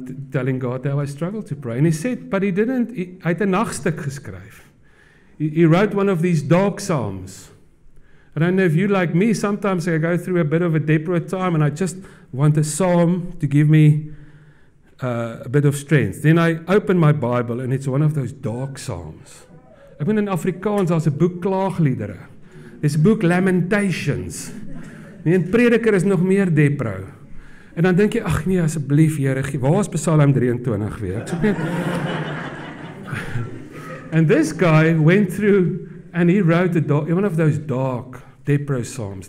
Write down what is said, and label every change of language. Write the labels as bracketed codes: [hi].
[en] Telling God how I struggled to pray. And he said, but [af] hy het 'n nagstuk geskryf. [en] He wrote one of these dark psalms. I don't know if you like me, sometimes I go through a bit of a desperate time and I just want a psalm to give me a bit of strength. Then I open my Bible and it's one of those dark psalms. [af] Ek bedoel in Afrikaans, daar's 'n boek klaagliedere. [en] There's a book Lamentations. [af] En Prediker is nog meer depro. En dan dink jy, ag nee, asseblief Here, waar is Psalm 23 weer? Ek soek net. [en] And this guy went through and he wrote one of those dark depro psalms.